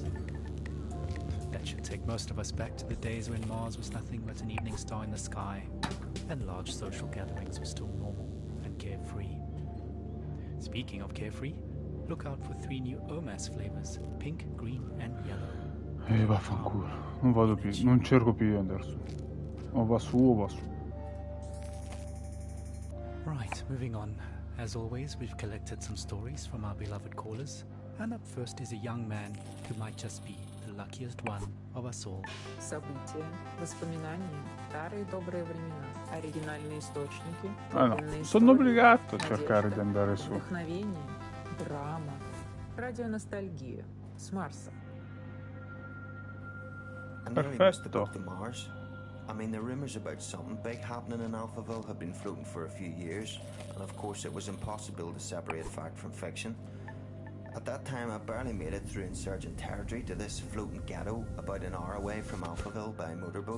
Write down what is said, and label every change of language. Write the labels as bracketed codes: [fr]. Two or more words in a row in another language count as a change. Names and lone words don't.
[en] That should take most of us back to the days when Mars was nothing but an evening star in the sky, and large social gatherings were still normal and carefree. Speaking of carefree, look out for 3 new OMAS flavors, pink, green and yellow. [it] Vaffanculo, non vado più, non cerco più Anderson. O va su o va su. [en] Right, moving on. As always, we've collected some stories from our beloved callers, and up first is a young man who might just be the luckiest one of us all. [ru] События, воспоминания, старые добрые времена, оригинальные источники, [it] No, [ru] подлинные [it] sono [ru] истории, [it] obbligato a cercare di [ru] надежда, [it] andare su. [ru] вдохновение, драма, радионостальгия с Марса. [en] I nearly missed the [it] Perfetto. [en] book to Mars. I mean, the rumours about something big happening in Alphaville have been floating for a few years, and of course it was impossible to separate fact from fiction. At that time, I barely made it through insurgent territory to this floating ghetto about an hour away from Alphaville by motorboat.